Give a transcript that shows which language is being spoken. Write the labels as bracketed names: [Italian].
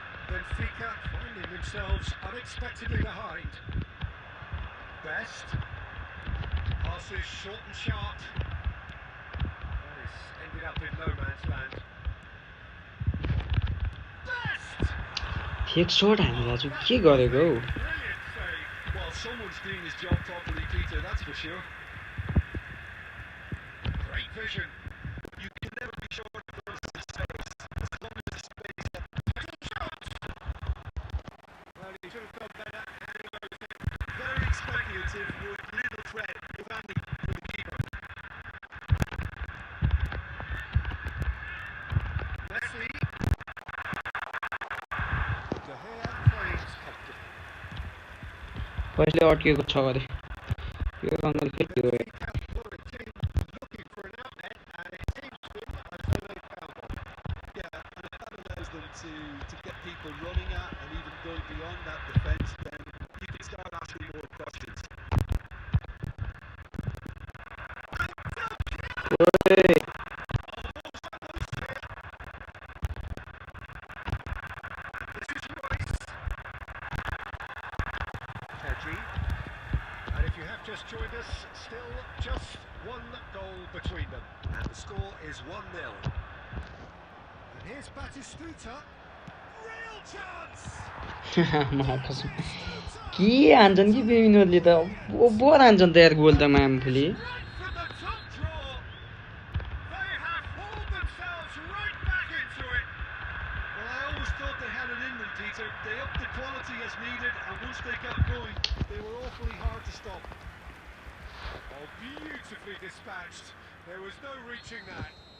[English] Benfica finding themselves unexpectedly behind. Best. Passes short and sharp. That is ended up in no man's land. Best! [Nepali] Fake shot हानेर चाहिँ के गरेको हौ [English] Brilliant save. Well, someone's doing his job properly, Peter, that's for sure. Great vision. You can never be sure of those saves, as long as the space is Well, he should have done better. very speculative with little threat, if any, for the keeper. Messi. De Gea plays comfortably. [Nepali] कसले अड्किएको छ गरे यो रङ्गल फेरि हो [English] Benfica were a team looking for an outlet, and it seems to them as though they found one. Yeah, and if that allows them to get people running at and even going beyond that defence, then you can start asking more questions. [Nepali] ओए [English] This is Royce. Pedri. And if you have just joined us, still just one goal between them. And the score is 1-0. And here's Batistuta. Real chance! [Nepali] महाकसम के हान्छन् कि बेमिनोले त over हान्छन् त यार goal त मामफुली [English] Right from the top draw. They have hauled themselves right back into it. Well, I always thought they had it in them, Peter. They upped the quality as needed, and once they got going, they were awfully hard to stop. Oh, beautifully dispatched. There was no reaching that.